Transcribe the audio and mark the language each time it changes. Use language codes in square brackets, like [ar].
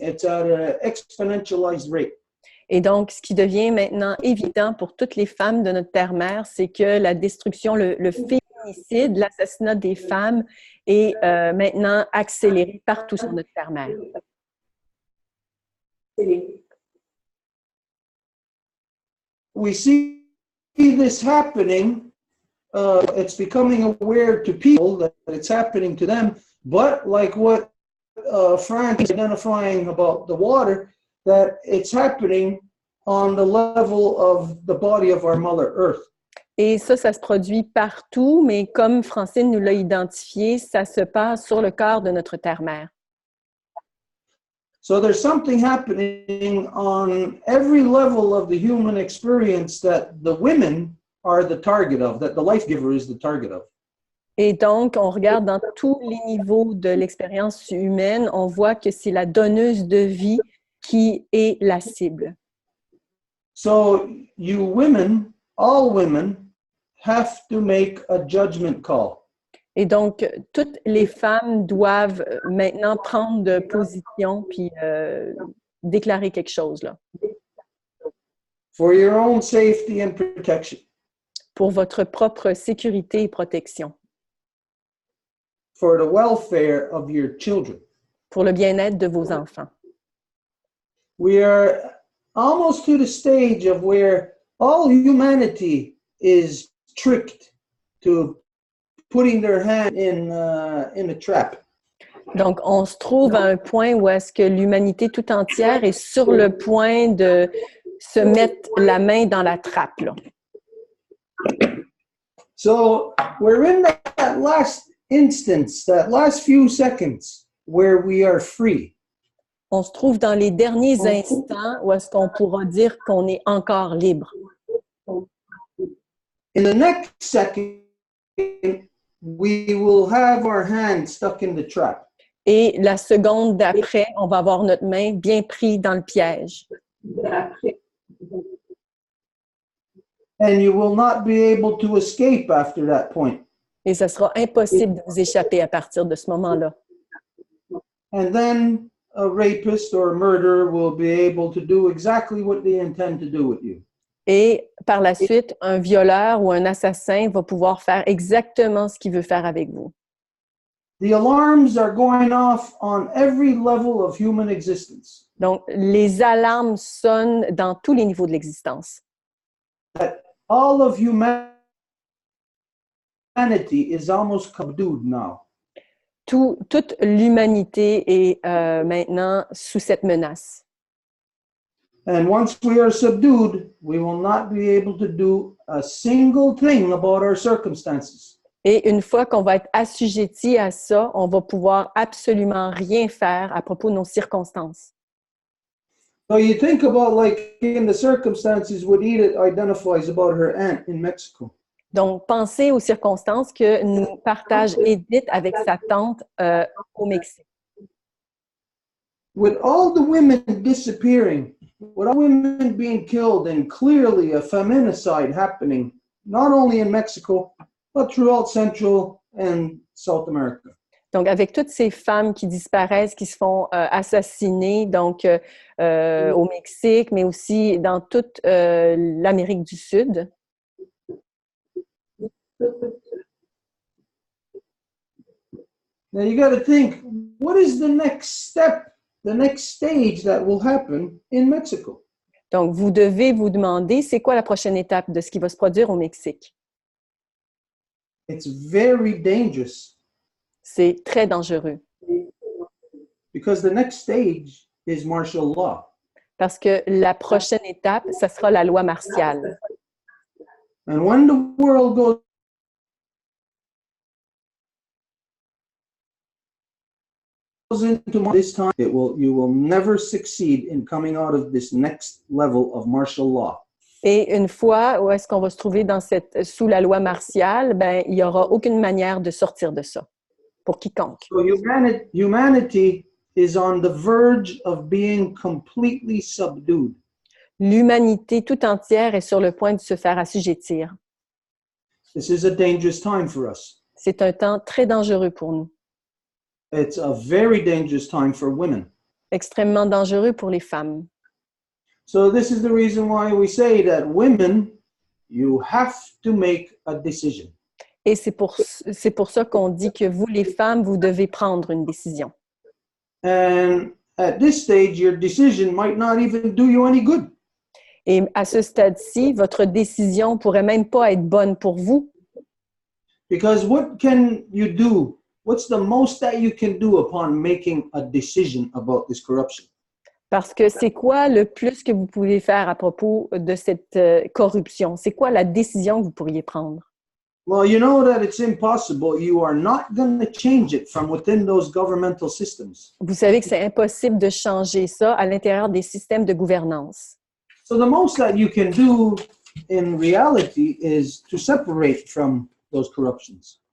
[en] It's at an exponentialized rate. [fr] Et donc, ce qui devient maintenant évident pour toutes les femmes de notre terre-mère, c'est que la destruction, le féminicide, l'assassinat des femmes est maintenant accéléré partout sur notre terre-mère. [en] We see this happening. It's becoming aware to people that it's happening to them. But like what Frank is identifying about the water, that it's happening on the level of the body of our Mother Earth. [fr] Et ça se produit partout, mais comme Francine nous l'a identifié, ça se passe sur le corps de notre terre-mère. [en] So there's something happening on every level of the human experience that the women are the target of, that the life giver is the target of. [fr] Et donc, on regarde dans tous les niveaux de l'expérience humaine, on voit que c'est la donneuse de vie qui est la cible. [en] So you women, all women, have to make a judgment call. [fr] Et donc, toutes les femmes doivent maintenant prendre de position puis déclarer quelque chose là. [en] For your own safety and protection. [fr] Pour votre propre sécurité et protection. [en] For the welfare of your children. [fr] Pour le bien-être de vos enfants. [en] We are almost to the stage of where all humanity is tricked to putting their hand in a trap. [fr] Donc, on se trouve à un point où est-ce que l'humanité tout entière est sur le point de se mettre la main dans la trappe, là. [en] So, we're in that last instance, that last few seconds where we are free. [fr] On se trouve dans les derniers instants où est-ce qu'on pourra dire qu'on est encore libre. [en] In the next second, we will have our hand stuck in the trap. [fr] Et la seconde d'après, on va avoir notre main bien prise dans le piège. [en] And you will not be able to escape after that point. [fr] Et ce sera impossible de vous échapper à partir de ce moment-là. [en] And then a rapist or a murderer will be able to do exactly what they intend to do with you. [fr] Et par la suite, un violeur ou un assassin va pouvoir faire exactement ce qu'il veut faire avec vous. [en] The alarms are going off on every level of human existence. [fr] Donc, les alarmes sonnent dans tous les niveaux de l'existence. [en] That all of humanity is almost subdued now. [fr] Toute l'humanité est maintenant sous cette menace. [en] And once we are subdued, we will not be able to do a single thing about our circumstances. [fr] Et une fois qu'on va être assujetti à ça, on va pouvoir absolument rien faire à propos de nos circonstances. [en] So you think about like in the circumstances what Edith identifies about her aunt in Mexico. [fr] Donc, pensez aux circonstances que nous partage Edith avec sa tante au Mexique. [en] with all the women disappearing, with all women being killed, and clearly a feminicide happening, not only in Mexico, but throughout Central and South America. [fr] Donc, avec toutes ces femmes qui disparaissent, qui se font assassiner, donc au Mexique, mais aussi dans toute l'Amérique du Sud. [en] Now you got to think, what is the next step, the next stage that will happen in Mexico? [fr] Donc, vous devez vous demander, c'est quoi la prochaine étape de ce qui va se produire au Mexique? [en] It's very dangerous. [fr] C'est très dangereux. [en] Because the next stage is martial law. [fr] Parce que la prochaine étape, ça sera la loi martiale. [en] And when the world goes into this time, you will never succeed in coming out of this next level of martial law. [fr] Et une fois où est-ce qu'on va se trouver sous la loi martiale, ben, il n'y aura aucune manière de sortir de ça, pour quiconque. [en] So humanity is on the verge of being completely subdued. [fr] L'humanité tout entière est sur le point de se faire assujettir. [en] This is a dangerous time for us. [fr] C'est un temps très dangereux pour nous. [en] It's a very dangerous time for women. [fr] Extrêmement dangereux pour les femmes. [en] So this is the reason why we say that women, you have to make a decision. [fr] Et c'est pour ça qu'on dit que vous, les femmes, vous devez prendre une décision. [en] And at this stage, your decision might not even do you any good. [fr] Et à ce stade-ci, votre décision pourrait même pas être bonne pour vous. [en] Because what can you do? What's the most that you can do upon making a decision about this corruption? [fr] Parce que c'est quoi le plus que vous pouvez faire à propos de cette corruption? C'est quoi la décision que vous pourriez prendre? [en] Well, you know that it's impossible. You are not going to change it from within those governmental systems. [fr] Vous savez que c'est impossible de changer ça à l'intérieur des systèmes de gouvernance. [en] So the most that you can do in reality is to separate from those corruptions.